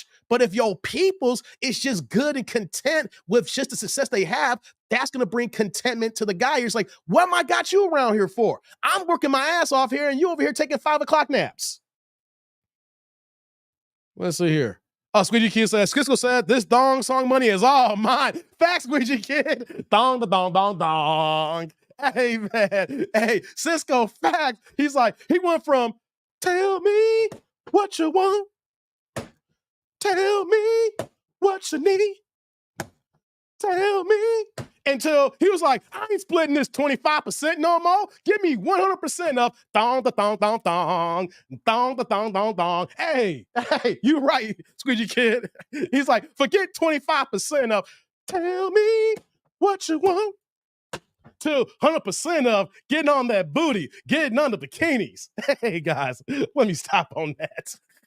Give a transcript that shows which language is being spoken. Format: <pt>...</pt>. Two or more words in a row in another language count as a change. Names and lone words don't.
<en>But if your peoples is just good and content with just the success they have, that's going to bring contentment to the guy. He's like, what am I got you around here for? I'm working my ass off here, and you over here taking 5 o'clock naps. Let's see here. Oh, Squeegee Kid says, Skisco said, this dong song money is all mine. Facts, Squeegee Kid. Dong, the dong, dong, dong. Hey, man. Hey, Cisco, fact. He's like, he went from, tell me what you want. Tell me what you need. Tell me. Until he was like, I ain't splitting this 25% no more. Give me 100% of dong, the dong, dong, dong. Dong, the dong, dong, dong. Hey, you right, Squeegee Kid. He's like, forget 25% of tell me what you want. To 100% of getting on that booty, getting on the bikinis. Hey, guys, let me stop on that.</en>